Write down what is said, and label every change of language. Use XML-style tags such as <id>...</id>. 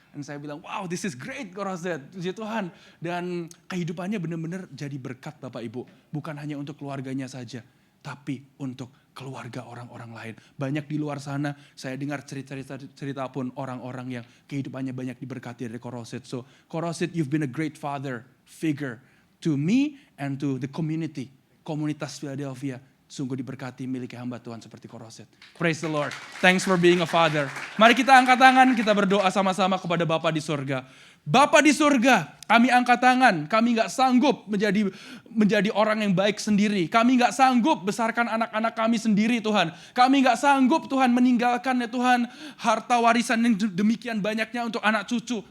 <id>Dan saya bilang,</id> <en>wow this is great</en> <id>Korosid, puji Tuhan. Dan kehidupannya benar-benar jadi berkat Bapak Ibu. Bukan hanya untuk keluarganya saja, tapi untuk keluarga orang-orang lain. Banyak di luar sana, saya dengar cerita pun orang-orang yang kehidupannya banyak diberkati dari Korosid.</id> <en>So, Korosid, you've been a great father figure to me and to the community.</en> <id>Komunitas Philadelphia, sungguh diberkati miliki hamba Tuhan seperti Korosid.</id> <en>Praise the Lord. Thanks for being a father.</en> <id>Mari kita angkat tangan, kita berdoa sama-sama kepada Bapa di surga. Bapa di surga, kami angkat tangan, kami gak sanggup menjadi orang yang baik sendiri. Kami gak sanggup besarkan anak-anak kami sendiri Tuhan. Kami gak sanggup Tuhan meninggalkan ya Tuhan harta warisan yang demikian banyaknya untuk anak cucu.</id>